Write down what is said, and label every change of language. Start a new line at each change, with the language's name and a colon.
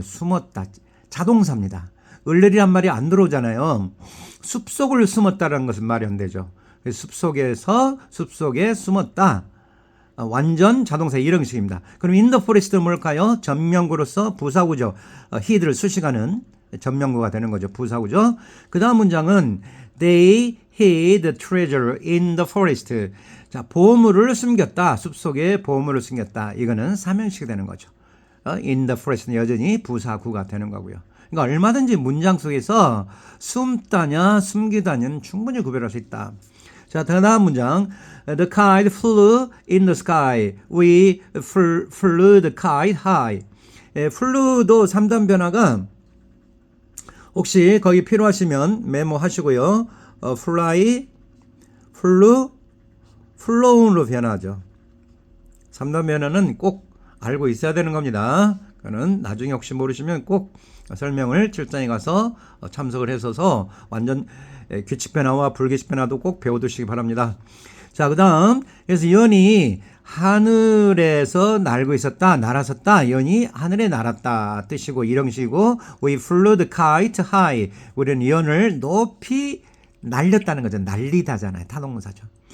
Korean: 숨었다, 자동사입니다. 을레리란 말이 안 들어오잖아요. 숲속을 숨었다는 것은 말이 안 되죠. 숲속에서, 숲속에 숨었다, 완전 자동사 1형식입니다. 그럼 in the forest는 뭘까요? 전명구로서 부사구죠. hid를 수식하는 전명구가 되는 거죠. 부사구죠. 그 다음 문장은
English: they hid the treasure in the forest.
Korean: 자, 보물을 숨겼다, 숲속에 보물을 숨겼다, 이거는 3형식이 되는 거죠. in the forest는 여전히 부사구가 되는 거고요. 그러니까 얼마든지 문장 속에서 숨다냐 숨기다냐는 충분히 구별할 수 있다. 자, 다음 문장
English: the kite flew in the sky, we flew the kite high.
Korean: flew도 3단 변화가 혹시 거기 필요하시면 메모하시고요.
English: fly, flew, flown
Korean: 으로 변하죠. 3단 변화는 꼭 알고 있어야 되는 겁니다. 그거는 나중에 혹시 모르시면 꼭 설명을 7장에 가서 참석을 해서 완전 규칙 변화와 불규칙 변화도 꼭 배워두시기 바랍니다. 자, 그 다음, 그래서 연이 하늘에서 날고 있었다, 날았었다, 연이 하늘에 날았다 뜻이고 1형식이고,
English: we flew the kite high,
Korean: 우리는 연을 높이 날렸다는 거죠. 날리다잖아요. 타동사죠.